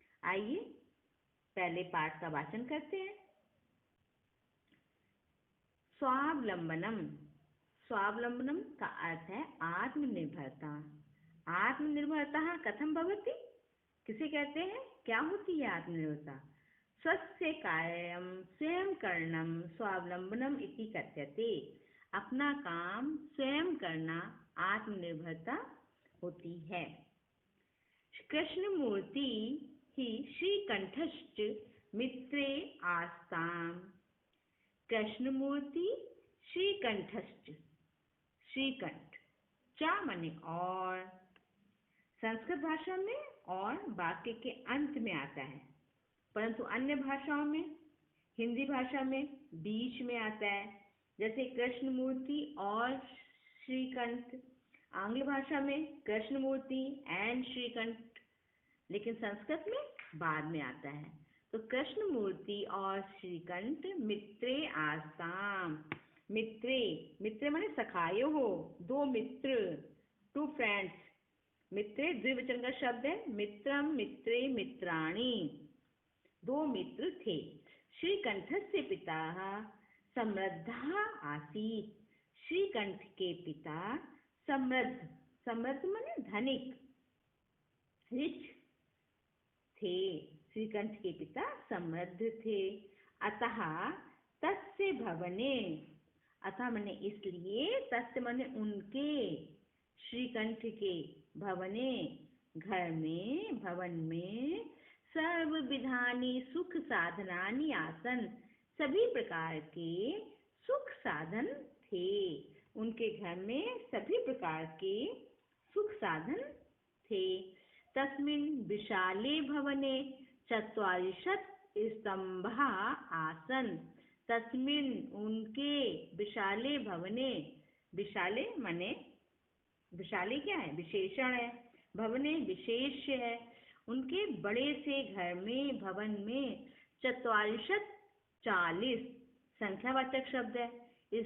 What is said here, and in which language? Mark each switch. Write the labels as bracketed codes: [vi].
[hi] आइए पहले पाठ का वाचन करते हैं। स्वावलंबनम। स्वावलंबनम का अर्थ है आत्मनिर्भरता। [sa] आत्मनिर्भरता कथम भवति? [hi] किसे कहते हैं? क्या होती है आत्मनिर्भरता? [sa] स्वस्य कार्यं स्वयं करणं स्वावलंबनम इति कथ्यते। [hi] अपना काम स्वयं करना आत्मनिर्भरता होती है। [sa] कृष्णमूर्ति ही श्रीकंठश्च मित्रे आस्ताम्। कृष्णमूर्ति श्रीकंठश्च। [hi] श्रीकंठ चा माने और, संस्कृत भाषा में और वाक्य के अंत में आता है, परंतु अन्य भाषाओं में, हिंदी भाषा में बीच में आता है, जैसे कृष्णमूर्ति और श्रीकंठ। आंग्ल भाषा में कृष्णमूर्ति एंड श्रीकंठ, लेकिन संस्कृत में बाद में आता है। तो कृष्णमूर्ति और श्रीकंठ [sa] मित्रे आस्ताम। [hi] मित्रे माने सखायो हो, दो मित्र, [en] Two friends. [hi] मित्रे द्विवचन का शब्द है। मित्रम मित्रे मित्राणि, दो मित्र थे। [sa] श्रीकंठस्य पिता समृद्धः आसीत्। [hi] श्रीकंठ के पिता समृद्ध माने धनिक, रिच थे। श्रीकंठ के पिता समृद्ध थे। अतः तस्य भवने, अतः माने इसलिए, तस्य माने उनके, श्रीकंठ के, भवने घर में, भवन में, [sa] सर्वविधानि सुख साधनानि आसन, [hi] सभी प्रकार के सुख साधन थे। उनके घर में सभी प्रकार के सुख साधन थे। [sa] तस्मिन् विशाले भवने चत्वारिंशत् स्तंभः आसन्। [hi] तस्मिन् उनके, विशाले भवने, विशाले माने, विशाले क्या है? विशेषण है। भवने विशेष है। उनके बड़े से घर में, भवन में, चत्वारिंशत् 40 संख्यावाचक शब्द है।